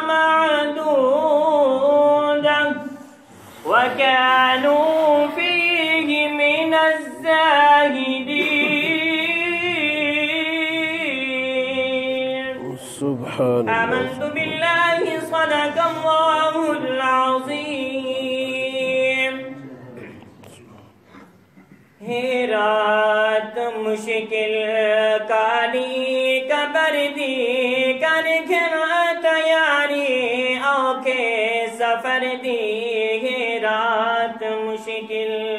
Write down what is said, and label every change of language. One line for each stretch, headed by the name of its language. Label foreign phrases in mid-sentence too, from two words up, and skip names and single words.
Arabic: معدودة وكانوا فيه من الزاهدين سبحان الله آمنت بالله صدق الله العظيم
Punjabi: ہے رات مشکل کالی قبر دی کر تیاری اوکھے سفر دی ہے رات مشکل